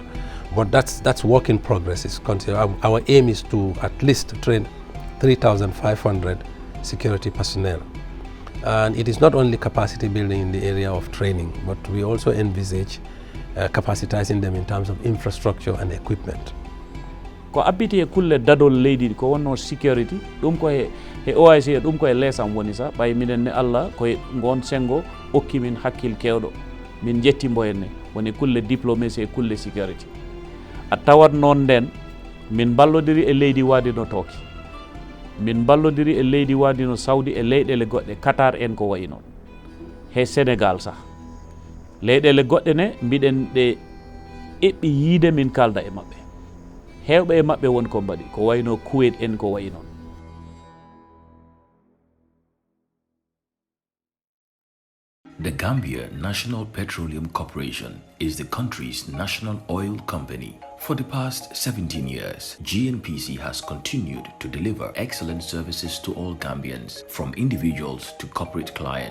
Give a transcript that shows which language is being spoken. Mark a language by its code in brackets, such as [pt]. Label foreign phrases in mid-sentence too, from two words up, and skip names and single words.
[en] But that's work in progress. Our aim is to at least train 3,500 security personnel. And it is not only capacity building in the area of training, but we also envisage capacitizing them in terms of infrastructure and equipment. [ff] Ko abiti e kulle dadol leydi ko wonno security dum ko he OIC dum ko e lesam woni sa bay minen ne Allah ko ngon sengo okki min hakkil kewdo min jetti mboyenne woni kulle diplomacy e kulle security a tawat non den min ballodiri e leydi wadi no toki min ballodiri e leydi wadi no Saudi e leydele godde Qatar en ko wayi non he Senegal sa leydele godde ne mbiden de ebbi yide min kalda e mabbe hewbe e mabbe won ko mbadi ko wayno Kuwait en ko wayi non. [en] The Gambia National Petroleum Corporation is the country's national oil company. For the past 17 years, GNPC has continued to deliver excellent services to all Gambians, from individuals to corporate clients.